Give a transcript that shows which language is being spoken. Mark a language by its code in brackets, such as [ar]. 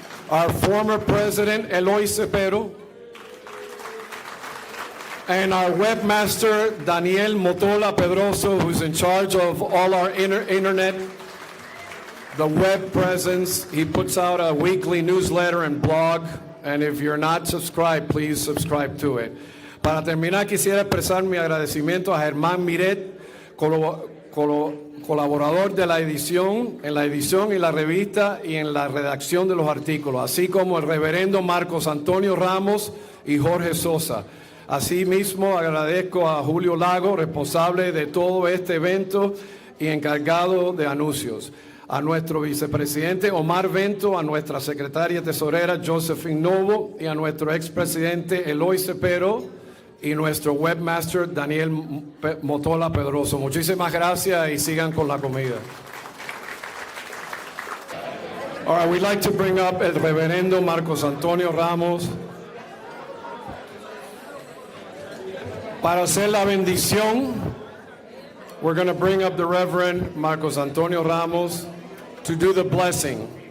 [en] Our former President, Eloy Cepero, and our webmaster, Daniel Motola Pedroso, who's in charge of all our internet, the web presence. He puts out a weekly newsletter and blog, and if you're not subscribed, please subscribe to it. [es] Para terminar, quisiera expresar mi agradecimiento a Germán Miret, colaborador de la edición, en la edición y la revista y en la redacción de los artículos, así como el reverendo Marcos Antonio Ramos y Jorge Sosa. Asimismo, agradezco a Julio Lago, responsable de todo este evento y encargado de anuncios, a nuestro vicepresidente Omar Vento, a nuestra secretaria tesorera Josephine Novo y a nuestro expresidente Eloy Cepero y nuestro webmaster Daniel Motola Pedroso. Muchísimas gracias y sigan con la comida. [en] All right, we'd like to bring up [es] el reverendo [en] Marcos Antonio Ramos [es] para hacer la bendición. [en] We're going to bring up the Reverend Marcos Antonio Ramos to do the blessing.